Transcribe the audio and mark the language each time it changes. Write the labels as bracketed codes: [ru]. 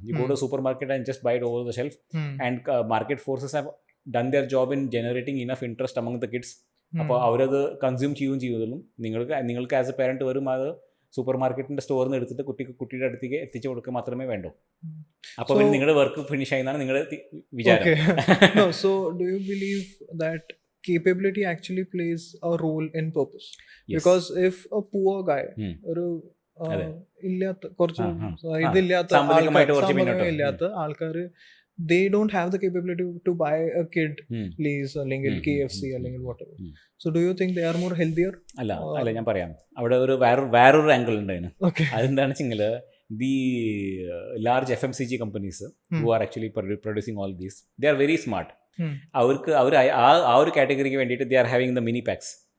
[en] You go to supermarket and just buy it over the shelf and market forces have done their job in generating enough interest among the kids. [ml] അപ്പോൾ അവരത് consume ചെയ്യുന്നതും നിങ്ങൾക്ക് [en] as a parent [ml] വരും അത് super മാർക്കറ്റിന്റെ സ്റ്റോറിൽ നിന്ന് എടുത്തിട്ട് കുട്ടിയുടെ അടുത്തേക്ക് എത്തിച്ചു കൊടുക്കുക മാത്രമേ വേണ്ടൂ. അപ്പോൾ നിങ്ങളുടെ വർക്ക് ഫിനിഷ് ആയെന്നാണ് നിങ്ങളുടെ വിചാരം. [en] So do you believe that capability actually plays a role in purpose? Because if a poor guy [ml] ഒരു ഇല്ലാത്ത കുറച്ച് ഇതില്ലാത്ത ആൾക്കാർ [en] they don't have the capability to buy a kid Lay's അല്ലെങ്കിൽ KFC അല്ലെങ്കിൽ whatever. So do you think they are more healthier? [ml] അല്ല ഞാൻ പറയാം, അവിടെ ഒരു വേറൊരു ആംഗിൾ ഉണ്ട് അതിന്. അതെന്താണെന്ന് വെച്ചെങ്കിൽ [en] the large FMCG companies who are actually producing all these, they are very smart. [ml] അവർക്ക് ആ ഒരു കാറ്റഗറിക്ക് വേണ്ടിയിട്ട് [en] they are having the mini packs.